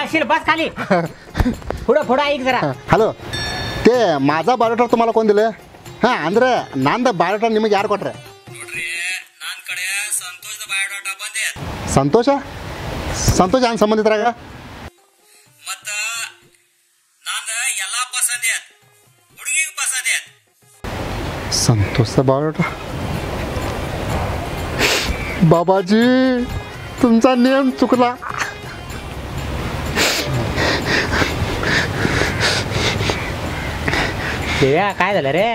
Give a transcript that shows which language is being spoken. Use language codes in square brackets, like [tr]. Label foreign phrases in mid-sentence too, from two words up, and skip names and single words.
[mr] बस खाली पुढं पुढं ऐक जरा. ಹಲೋ ते माझा बायोडाटा तुम्हाला कोण दिलं [kn] ಹಾಂ ಅಂದರೆ ನಂದು ಬಾಯೋಡಾಟಾ ನಿಮಗೆ ಯಾರು ಕೊಟ್ರೆ ಸಂತೋಷ ಸಂತೋಷ ಹಂಗೆ ಸಂಬಂಧಿತರಾಗ [mr] संतोष बायोडाटा बाबाजी तुमचा नियम चुकला. देवा काय झालं रे.